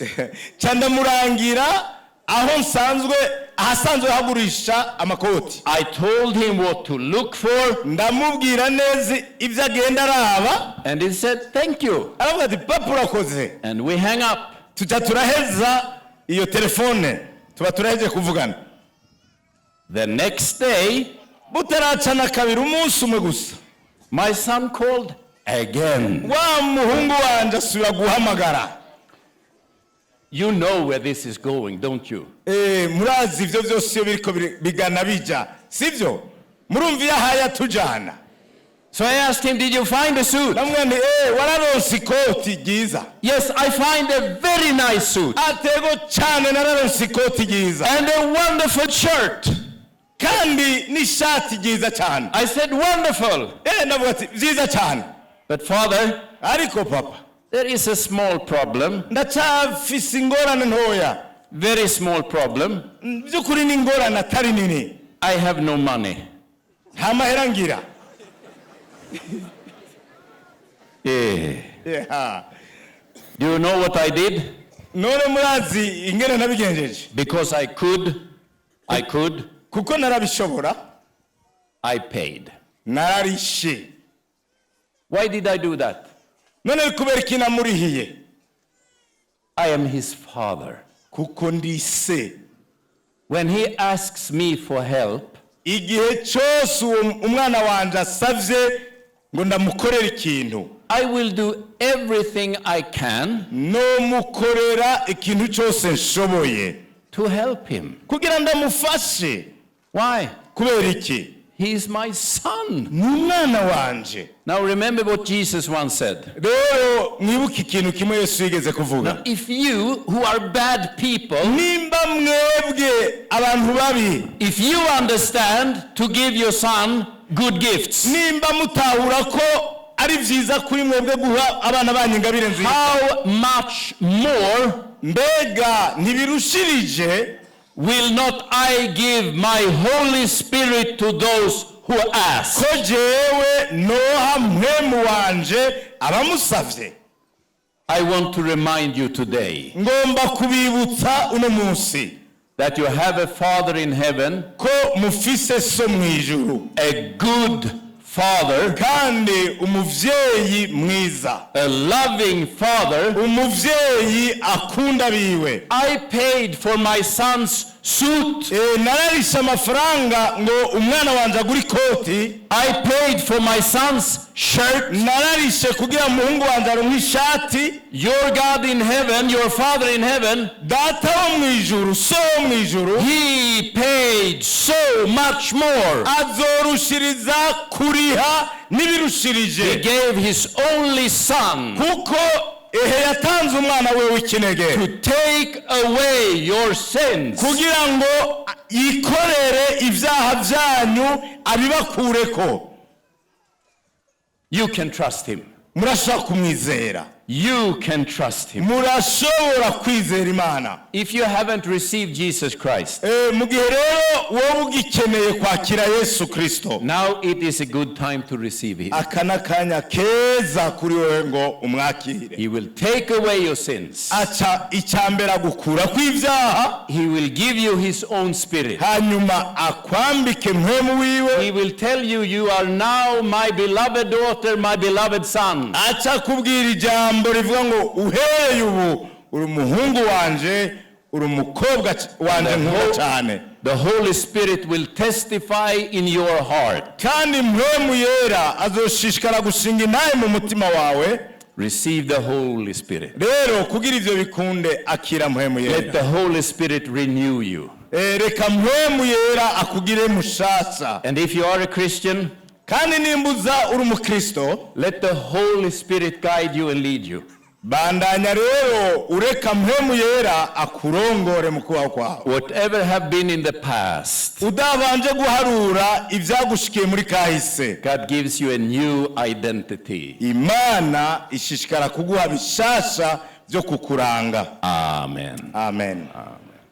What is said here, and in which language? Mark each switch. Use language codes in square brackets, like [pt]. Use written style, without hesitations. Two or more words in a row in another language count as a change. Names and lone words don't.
[rn] Chandamurangira aho nsanzwe ahasanzwe hagurisha amakoti. [en] I told him what to look for. [rn] Ndamubwira neza ibyo agenda araba. [en] And he said, thank you. [rn] Aravuga ati papa urakoze. [en] And we hang up. [rn] tuja turaheza iyo telefone tuba turaheje kuvugana. [en] The next day, [rn] butaracana kabiri umunsi umwe gusa [en] my son called again. [rn] wa muhungu wanje asubira guhamagara. [en] You know where this is going, don't you? [rn] Murazi ivyo vyose biriko bigana bija, sivyo? Murumva yahaya tujana. [en] So I asked him, did you find a suit? [rn] Namwene wararonse ikoti ryiza. [en] Yes, I find a very nice suit. [rn] Atego cyane nararonse ikoti ryiza. [en] And a wonderful shirt. [rn] Kandi n'ishati ryiza cyane. [en] I said, wonderful. [rn] Navuga ati vyiza cyane. [en] But Father, [rn] ariko papa, [en] there is a small problem. [rn] Ndacafise ingorane ntoya. [en] Very small problem. [rn] Byukuri ni ingorane atari nini. [en] I have no money. [rn] Nta mahera ngira. [en] Yeah. Do you know what I did? [rn] None murazi ingene nabigenjeje. [en] Because I could. [rn] Kuko narabishobora. [en] I paid. [rn] Nararishe. [en] Why did I do that? [rn] None kubera iki namurihiye. [en] I am his father. [rn] Kuko ndi se. [en] When he asks me for help, [rn] igihe cyose umwana wanje asavye ngo ndamukorera ikintu, [en] I will do everything I can [rn] no mukorera ikintu cyose nshoboye [en] to help him. [rn] kugira ndamufashe. [en] Why? [rn] Kubera iki? [en] He is my son. [rn] Ni umwana wanje. [en] Now remember what Jesus once said. [rn] Rero mwibuke ikintu kimwe Yesu yigeze kuvuga. [en] Now, if you who are bad people, [rn] nimba mwebwe abantu babi, [en] if you understand to give your son good gifts, [rn] nimba mutahura ko ari vyiza kuri mwebwe guha abana banyu ingabire nziza, [en] how much more [rn] mbega ntibirushirije [en] will not I give my Holy Spirit to those who ask? [rn] ko jewe noha mpwemu wanje abamusavye. [en] I want to remind you today [rn] Ngomba kubibutsa uno munsi [en] that you have a Father in heaven, [rn] ko mufise so mwijuru, [en] a good Father, [rn] kandi umuvyeyi mwiza, [en] a loving Father. [rn] umuvyeyi akunda biwe. [en] I paid for my son's suit. [rn] Nararisha amafaranga ngo umwana wanje agura ikoti. [en] I paid for my son's shirt. [rn] Nararishe kugira umuhungu wanje aronke ishati. [en] Your God in heaven, your Father in heaven, [rn] Data wo mwijuru, so wo mwijuru, [en] he paid so much more. [rn] azorushiriza kuriha nibirushirije. [en] He gave his only son [rn] Kuko yatanze umwana we w'ikinege [en] to take away your sins. [rn] kugira ngo yikorere ibyaha byanyu abibakureko. [en] You can trust him. [rn] Murashobora kumwizera. [en] You can trust him. [rn] Murashobora kwizera Imana. [en] If you haven't received Jesus Christ, [rn] Mu gihe rero wowe ugikeneye kwakira Yesu Kristo, [en] now it is a good time to receive him. [rn] aka n'akanya keza kuri wowe ngo umwakire. [en] He will take away your sins. [rn] Aca icyambere agukura kw'ibyaha, [en] He will give you his own spirit. [rn] hanyuma akwambike mpwemu wiwe. [en] He will tell you, you are now my beloved daughter, my beloved son. [rn] Aca kubwira ijambo rivuga ngo uhereye ubu uri umuhungu wanje, uri umukobwa wanje nkunda cyane. [en] The Holy Spirit will testify in your heart. [rn] Kandi mpwemu yera azoshishikara gushinga intahe mu mutima wawe. [en] Receive the Holy Spirit. [rn] Rero kugira ivyo bikunde akira mpwemu [en] Let [rn] yera. [en] the Holy Spirit renew you. [rn] Reka mpwemu yera akugire mushasha. [en] And if you are a Christian, [rn] Kandi nimbuza uri umukristo, [en] let the Holy Spirit guide you and lead you. [rn] bandanya rero ureka mpwemu yera akurongore mu kubaho kwawe. [en] Whatever have been in the past, [rn] Udabanje guharura ivyagushikiye muri kahise. [en] God gives you a new identity. [rn] Imana ishishikara kuguha bishasha byo kukuranga. [en] Amen. Amen.